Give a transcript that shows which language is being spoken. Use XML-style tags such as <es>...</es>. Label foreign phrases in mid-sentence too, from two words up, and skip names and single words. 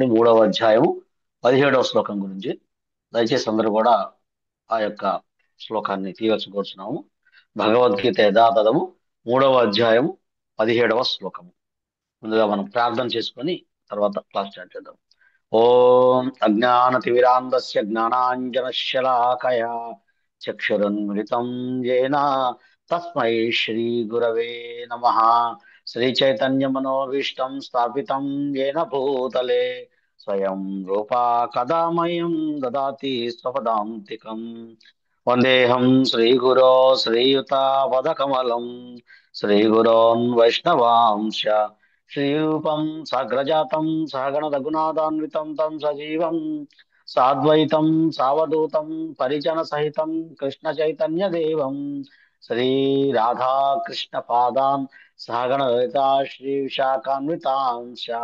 <te>3వ అధ్యాయం 17వ శ్లోకం గురించి దయచేసి అందరూ కూడా ఆ యొక్క శ్లోకాన్ని తీయవచ్చుకోవచ్చున్నాము. భగవద్గీత యథాతథము 3వ అధ్యాయం 17వ శ్లోకము. ముందుగా మనం ప్రార్థన చేసుకొని తర్వాత</te> <en>class start</en> <te>చేద్దాం.</te> <sa>ఓం అజ్ఞానతిమిరాంధస్య జ్ఞానాంజనశలాకయా చక్షురున్మిళితం येन తస్మై శ్రీ గురవే నమః. శ్రీ చైతన్య మనోభీష్టం స్థాపితం येन భూతలే స్వయం రూపా కదా మह्यं దదాతి స్వపదాంతికం. వందేహం శ్రీగురో శ్రీయుతాపదకమలం శ్రీగురోన్ వైష్ణవాంశ శ్రీరూపం సాగ్రజాతం సహగణ రఘునాథాన్వితం తం సజీవం సాద్వైతం సావధూతం పరిజన సహితం కృష్ణ చైతన్య దేవం శ్రీ రాధా కృష్ణ పాదాన్ సహగణ లలితా శ్రీ విశాఖాన్వితాంశ.</sa>